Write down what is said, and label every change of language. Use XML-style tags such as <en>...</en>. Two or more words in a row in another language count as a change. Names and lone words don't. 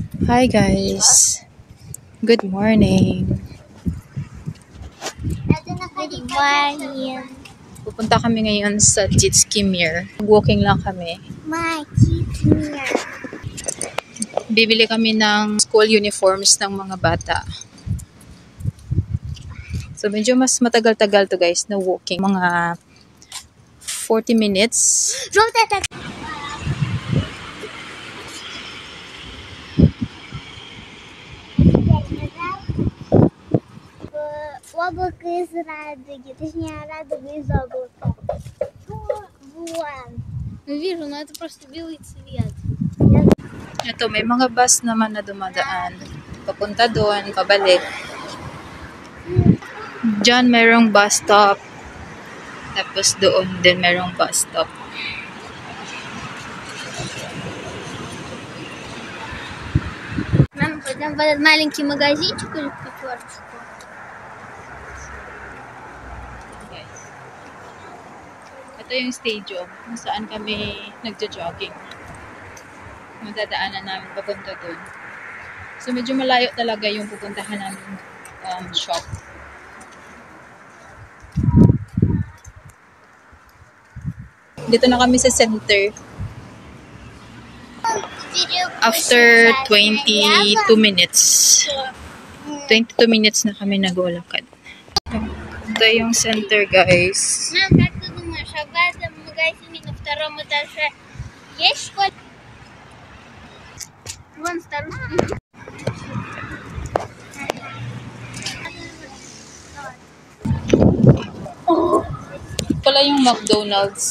<en>Hi guys, good morning. Good morning.</en> <tl>Pupunta kami ngayon sa Jitskimir. Walking lang kami. My Jitskimir. Bibili kami ng</tl> <en>school uniforms</en> <tl>ng mga bata. So medyo mas matagal-tagal to guys na walking. Mga 40 minutes.</tl> <ru>Облако из радуги, точнее радуга из облака. Вон. Вижу, но это просто белый цвет.</ru> <tl>Ito, may mga bus naman na dumadaan. Papunta doon, pabalik. Diyan merong</tl> <en>bus stop.</en> <tl>Tapos doon din merong</tl> <en>bus stop.</en> <ru>Мама, пойдем в этот маленький магазинчик или в пятерочку?</ru> <tl>Ito yung stadium kung saan kami nagja-jogging. Madadaanan namin papunta doon. So medyo malayo talaga yung pupuntahan namin shop. Dito na kami sa center.</tl> <en>After 22 minutes.</en> <tl>22 minutes na kami nag-ulakad. Ito yung</tl> <en>center, guys.</en> <ru>Мам, как ты думаешь, а в этом магазине на втором этаже есть школа? Вон старушка.</ru> <tl>Pala yung McDonald's.</tl>